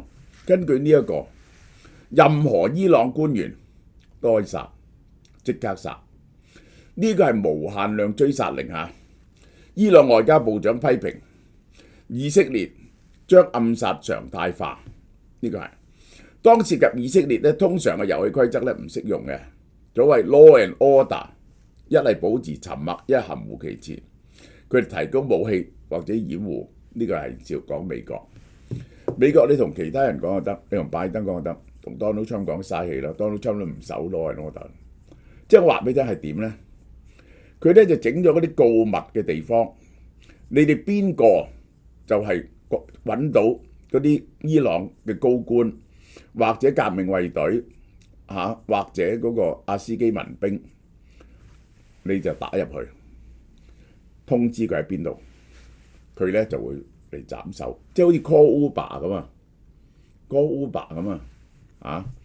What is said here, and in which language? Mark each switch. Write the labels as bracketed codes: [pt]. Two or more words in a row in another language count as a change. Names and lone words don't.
[yue] 根據呢一個，任何伊朗官員都可以殺，即刻殺。呢個係無限量追殺令嚇。伊朗外交部長批評以色列將暗殺常態化，呢個係當涉及以色列咧，通常嘅遊戲規則咧唔適用嘅。 [en] 所謂 law and order， [yue] 一係保持沉默，一係含糊其辭。佢哋提供武器或者掩護，呢個係照講美國。美國你同其他人講就得，你同拜登講就得，同 Donald Trump 講嘥氣啦。Donald Trump 都唔守 [en] law and order， [yue] 即係我話俾你聽係點咧？佢咧就整咗嗰啲告密嘅地方，你哋邊個就係揾到嗰啲伊朗嘅高官或者革命衛隊或者嗰個阿斯基民兵，你就打入去，通知佢喺邊度，佢咧就會嚟斬首，即係好似 [en] call Uber [yue] 咁啊， [en] call Uber [yue] 咁啊，